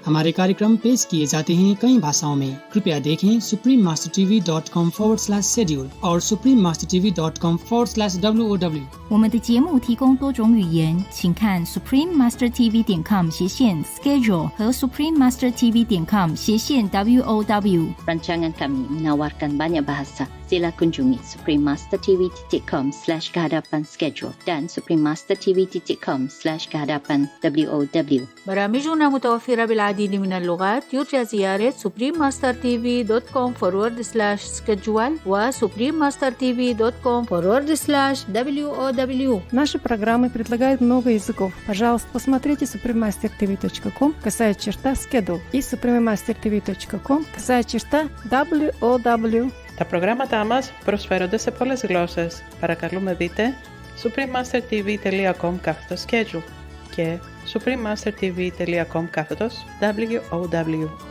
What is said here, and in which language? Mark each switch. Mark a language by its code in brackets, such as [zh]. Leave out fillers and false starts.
[hi] हमारे कार्यक्रम पेश किए जाते हैं कई भाषाओं में. कृपया देखें suprememastertv.com/schedule और suprememastertv.com/WOW。 [zh] 我们的节目提供多种语言，请看 suprememastertv.com/schedule 和 suprememastertv.com/WOW。 [ms] Rancangan kami menawarkan banyak bahasa. Sila kunjungi suprememastertv.com/kehadapan-schedule dan suprememastertv.com/kehadapan-WOW. [ar] برامجنا متوفرة بالعديد من اللغات. يرجى زيارة suprememastertv.com/schedule و suprememastertv.com/WOW. [ru] Наши программы предлагают много языков. Пожалуйста, посмотрите suprememastertv.com/schedule и suprememastertv.com/WOW. [el] Τα προγράμματά μας προσφέρονται σε πολλές γλώσσες. Παρακαλούμε δείτε suprememastertv.com/schedule και suprememastertv.com/WOW.